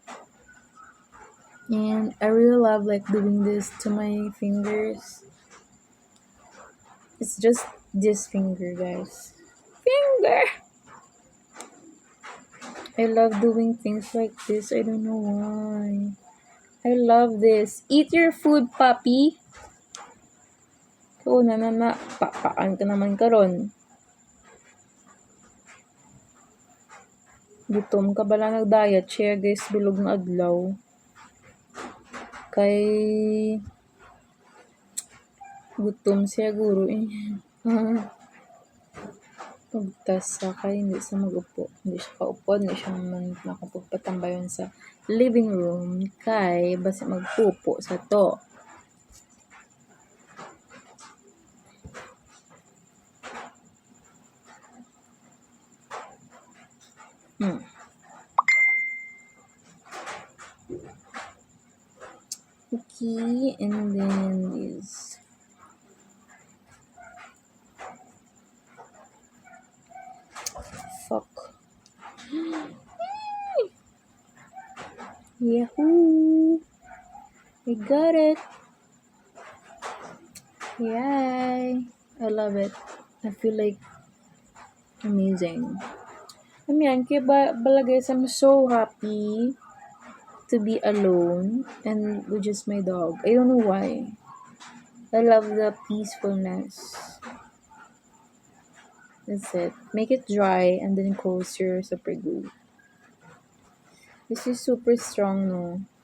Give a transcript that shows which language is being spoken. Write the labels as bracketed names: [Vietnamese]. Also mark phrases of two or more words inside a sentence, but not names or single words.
[English] And I really love like doing this to my fingers. It's just this finger, guys. Finger! I love doing things like this. I don't know why. I love this. Eat your food, puppy. [Hiligaynon] Oo, Pakpaan ka naman karon. Gutom ka bala nag-diet siya, guys, bilog na adlaw. Kay gutom siya guro eh. Pagtas sa kay hindi siya mag-upo. Hindi siya kaupo, hindi siya man nakapagpatambayon sa [English] living room [Hiligaynon] kay basta magpupo sa to. [English] Okay, and then this. Fuck. Yahoo! I got it. Yay! I love it. I feel like amazing. [Hiligaynon] Kaya bala [English] guys, I'm so happy to be alone and with just my dog. I don't know why. I love the peacefulness. That's it. Make it dry and then close your super glue. This is super strong, no?